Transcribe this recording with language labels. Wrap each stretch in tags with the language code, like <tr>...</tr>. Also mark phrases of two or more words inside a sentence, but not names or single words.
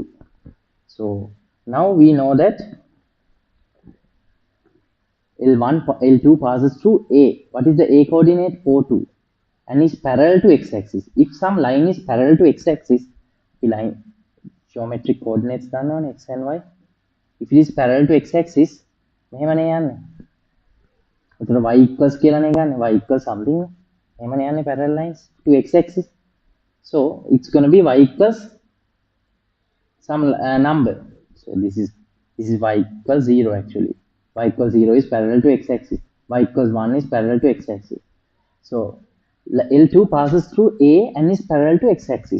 <en>So now we know that L2 passes through A. What is the A coordinate? 4, 2. And is parallel to x-axis. If some line is parallel to x-axis, the line geometric coordinates done on x and y. If it is parallel to x-axis,</en> <si>මෙහෙමනේ යන්නේ.</si> <en>එතන y equals</en> <si>කියලානේ ගන්න.</si> <en>y equals something.</en> <si>එහෙමනේ යන්නේ</si> <en>parallel lines to x axis. So it's going to be y equals some number. So this is y equals 0 actually. Y equals 0 is parallel to x axis. Y equals 1 is parallel to x axis. So L2 passes through A and is parallel to x axis.</en>